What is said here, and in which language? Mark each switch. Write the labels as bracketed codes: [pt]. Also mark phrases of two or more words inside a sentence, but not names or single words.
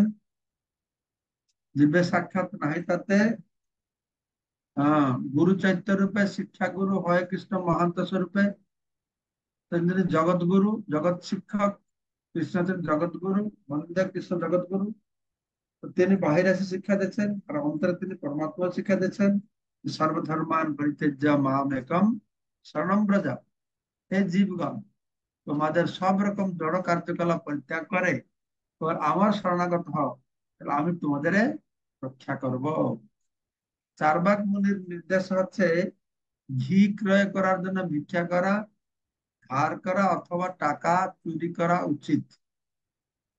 [bn] জীবের সাক্ষাৎ নাই তাতে গুরু চৈত্য রূপে শিক্ষা গুরু হয় কৃষ্ণ মহান্ত স্বরূপে। তিনি জগৎ গুরু, জগৎ শিক্ষক। কৃষ্ণ হচ্ছেন জগৎ গুরু, [sa] বন্দে কৃষ্ণ জগৎ গুরু। [bn] তো তিনি বাহিরে এসে শিক্ষা দিচ্ছেন, আর অন্তরে তিনি পরমাত্মা শিক্ষা দিচ্ছেন। [sa] সর্বধর্মান পরিত্যজ্য মাম একম শরণম ব্রজ। [bn] হে জীবগণ, তোমাদের সব রকম জড় কার্যকলাপ পরিত্যাগ করে এবার আমার শরণাগত হও, তাহলে আমি তোমাদের রক্ষা করব। চার্বাক মুনির নির্দেশ হচ্ছে ঘি ক্রয় করার জন্য ভিক্ষা করা, ধার করা অথবা টাকা চুরি করা উচিত।